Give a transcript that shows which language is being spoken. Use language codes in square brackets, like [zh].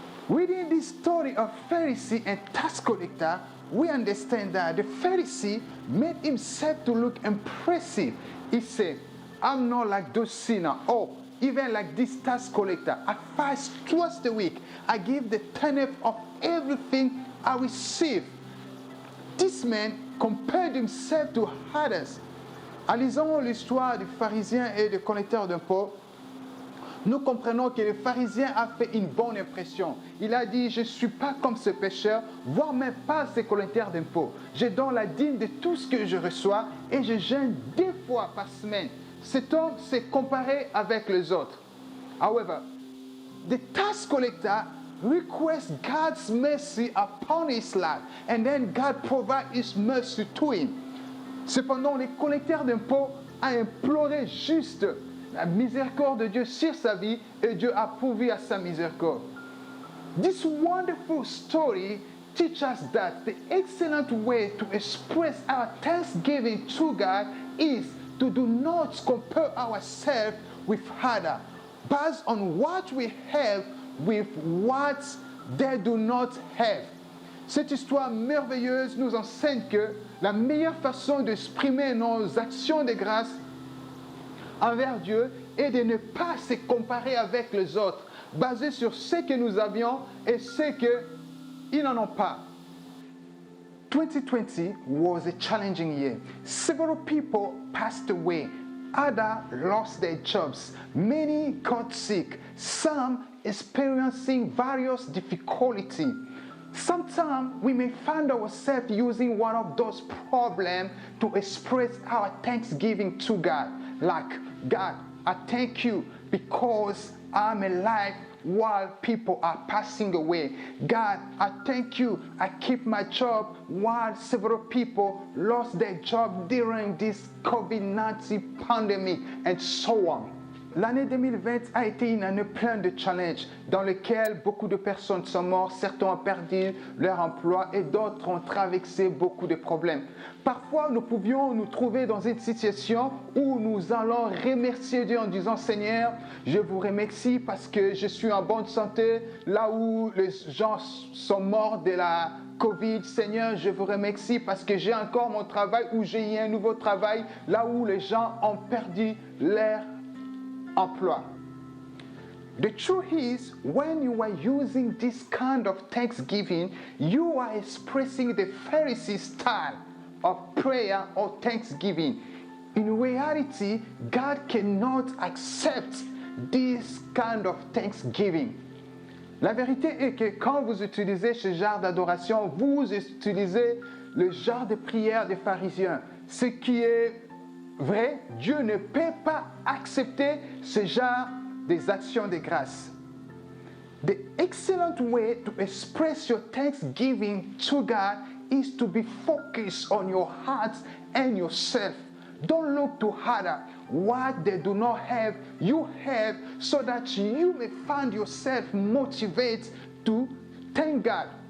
[en] Reading this story of Pharisee and tax collector, we understand that the Pharisee made himself to look impressive. He said, I'm not like those sinners, or even like this tax collector. I fast twice a week. I give the tenth of everything I receive. This man compared himself to others. [fr] En lisant l'histoire du pharisien et du collecteur d'impôts, nous comprenons que le pharisien a fait une bonne impression. Il a dit, je ne suis pas comme ce pécheur, voire même pas ce collecteur d'impôts. Je donne la dîme de tout ce que je reçois et je jeûne 2 fois par semaine. Cet homme s'est comparé avec les autres. [en] However, the tax collector requests God's mercy upon his life, and then God provides his mercy to him. [fr] Cependant, le collecteur d'impôts a imploré juste la miséricorde de Dieu sur sa vie, et Dieu a pourvu à sa miséricorde. [en] This wonderful story teaches us that the excellent way to express our thanksgiving to God is to do not compare ourselves with others, based on what we have with what they do not have. [fr] Cette histoire merveilleuse nous enseigne que la meilleure façon d'exprimer nos actions de grâce envers Dieu est de ne pas se comparer avec les autres, basé sur ce que nous avions et ce qu'ils n'en ont pas. [en] 2020 was a challenging year. Several people passed away. Others lost their jobs. Many got sick. Some experiencing various difficulties. Sometimes we may find ourselves using one of those problems to express our thanksgiving to God. Like, God, I thank you because I'm alive while people are passing away. God, I thank you. I keep my job while several people lost their job during this COVID-19 pandemic, and so on. [fr] L'année 2020 a été une année pleine de challenges dans lesquels beaucoup de personnes sont mortes, certains ont perdu leur emploi et d'autres ont traversé beaucoup de problèmes. Parfois, nous pouvions nous trouver dans une situation où nous allons remercier Dieu en disant « Seigneur, je vous remercie parce que je suis en bonne santé, là où les gens sont morts de la Covid. Seigneur, je vous remercie parce que j'ai encore mon travail ou j'ai eu un nouveau travail, là où les gens ont perdu leur emploi. [en] The truth is, when you are using this kind of thanksgiving, you are expressing the Pharisee style of prayer or thanksgiving. In reality, God cannot accept this kind of thanksgiving. [fr] La vérité est que quand vous utilisez ce genre d'adoration, vous utilisez le genre de prière des pharisiens. Ce qui est vrai, Dieu ne peut pas accepter ce genre des actions de grâce. [en] The excellent way to express your thanksgiving to God is to be focused on your heart and yourself. Don't look to others. What they do not have, you have, so that you may find yourself motivated to thank God.